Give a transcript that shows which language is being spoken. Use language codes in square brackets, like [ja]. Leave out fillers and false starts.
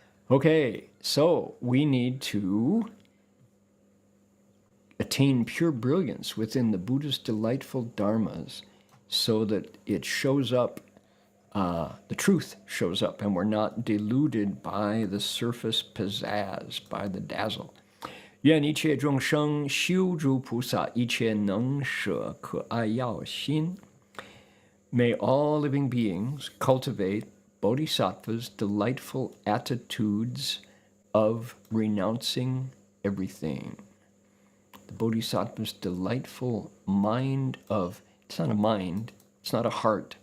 [en] Okay, so we need to attain pure brilliance within the Buddha's delightful dharmas so that it shows up, the truth shows up, and we're not deluded by the surface pizzazz, by the dazzle. [zh] 愿一切众生修诸菩萨，一切能舍可爱要心。 [en] May all living beings cultivate Bodhisattva's delightful attitudes of renouncing everything. The Bodhisattva's delightful mind of, it's not a mind, it's not a heart.